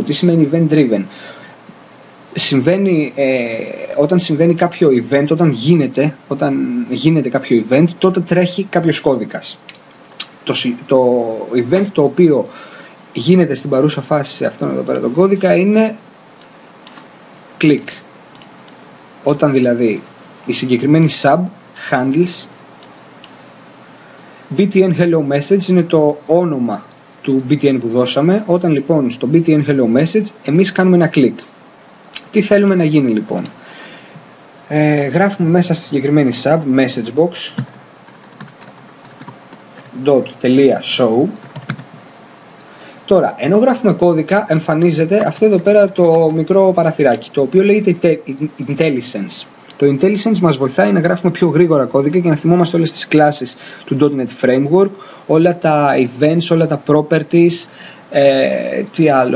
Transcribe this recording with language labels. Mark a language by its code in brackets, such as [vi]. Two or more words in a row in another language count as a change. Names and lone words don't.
[el] Τι σημαίνει event-driven? Όταν συμβαίνει κάποιο event, όταν γίνεται κάποιο event, τότε τρέχει κάποιος κώδικας. Το event το οποίο γίνεται στην παρούσα φάση σε αυτόν εδώ πέρα τον κώδικα είναι click. Όταν δηλαδή η συγκεκριμένη [en] sub handles btn hello message, [el] είναι το όνομα του btn που δώσαμε. Όταν λοιπόν στο [en] btn hello message [el] εμείς κάνουμε ένα click. Τι θέλουμε να γίνει λοιπόν? Γράφουμε μέσα στη συγκεκριμένη [en] sub message box .show. [el] Τώρα, ενώ γράφουμε κώδικα, εμφανίζεται αυτό εδώ πέρα το μικρό παραθυράκι, το οποίο λέγεται IntelliSense. Το IntelliSense μας βοηθάει να γράφουμε πιο γρήγορα κώδικα και να θυμόμαστε όλες τις κλάσεις του .NET Framework, όλα τα events, όλα τα properties, τι άλλο.